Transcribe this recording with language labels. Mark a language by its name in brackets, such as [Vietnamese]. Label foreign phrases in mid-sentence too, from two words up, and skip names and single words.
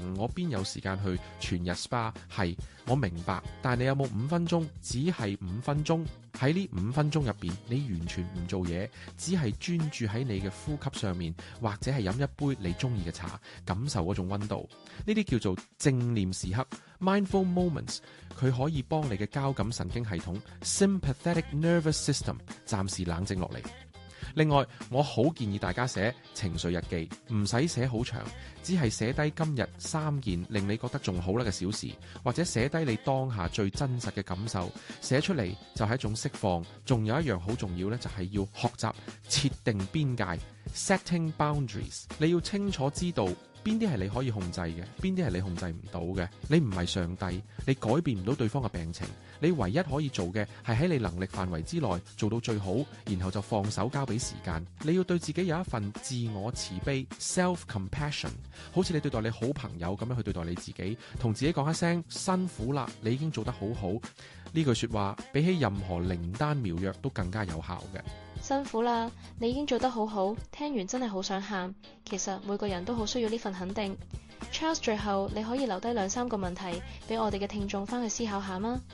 [Cantonese] 我邊有時間去全日 SPA？係，我明白，但係你有冇5分鐘？只係5分鐘。喺呢5分鐘入邊，你完全唔做嘢，只係專注喺你嘅呼吸上面，或者係飲一杯你中意嘅茶，感受嗰種溫度。呢啲叫做正念時刻 [English] mindful moments。 [Cantonese] 佢可以幫你嘅交感神經系統 [English] sympathetic nervous system [Cantonese] 暫時冷靜落嚟。另外，我好建議大家寫情緒日記，唔使寫好長，只係寫低今日3件令你覺得仲好啦嘅小事，或者寫低你當下最真實嘅感受，寫出嚟就係一種釋放。仲有一樣好重要呢，就係要學習設定邊界 [English] setting boundaries。 [Cantonese] 你要清楚知道邊啲係你可以控制嘅，邊啲係你控制唔到嘅。你唔係上帝，你改變唔到對方嘅病情。你唯一可以做嘅係喺你能力範圍之內做到最好，然後就放手交俾時間。你要對自己有一份自我慈悲 self-compassion，好似你對待你好朋友咁樣去對待你自己，同自己講一聲辛苦啦，你已經做得好好。呢句說話比起任何靈丹妙藥都更加有效嘅。辛苦啦，你已經做得好好，聽完真係好想喊。其實每個人都好需要呢份肯定。Charles， 最後你可以留低2-3個問題俾我哋嘅聽眾翻去思考下嗎？